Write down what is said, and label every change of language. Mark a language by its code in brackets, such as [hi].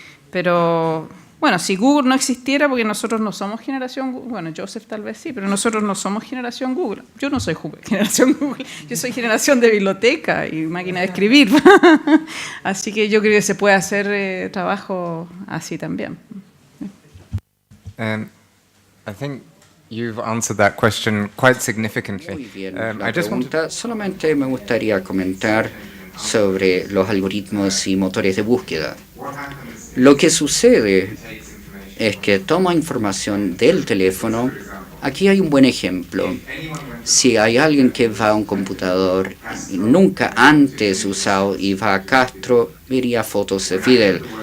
[es] Pero bueno, si Google no existiera, porque nosotros no somos generación Google, bueno, Joseph tal vez sí, pero nosotros no somos generación Google. Yo no soy generación Google, yo soy generación de biblioteca y máquina de escribir. Así que yo creo que se puede hacer trabajo así también. [en] I think you've answered that question quite significantly. [es] Muy bien, la pregunta, solamente me gustaría comentar sobre los algoritmos y motores de búsqueda. Lo que sucede es que toma información del teléfono. Aquí hay un buen ejemplo. Si hay alguien que va a un computador nunca antes usado y va a Castro, vería fotos de Fidel.